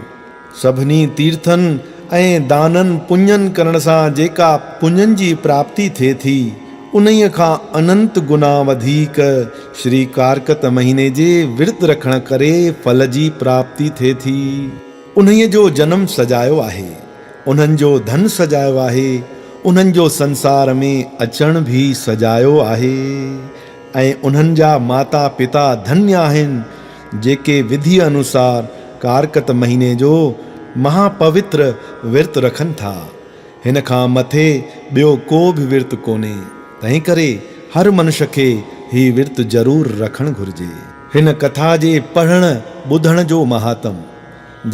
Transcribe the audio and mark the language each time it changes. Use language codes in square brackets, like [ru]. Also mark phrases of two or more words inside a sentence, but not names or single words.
[sd] सभिनी तीर्थनि ऐं दाननि पुञनि करण सां जेका पुञनि जी प्राप्ति थिए थी, उन्हीअ खां अनंत गुना वधीक श्री कारकत महीने जे विर्त रखण करे फल जी प्राप्ति थिए थी। उन्हीअ जो जन्म सजायो आहे, उन्हनि जो धन सजायो आहे, उन्हनि जो संसार में अचण भी सजायो आहे। ऐं उन्हनि जा माता पिता धन्य आहिनि जेके विधि अनुसार कारकत महीने जो महापवित्र विर्त रखनि था। हिन खां मथे ॿियो को बि विर्त कोन्हे। तंहिं करे हर मनुष्य खे ही विर्त ज़रूर रखणु घुर्जे। हिन कथा जे पढ़ण ॿुधण जो महात्म।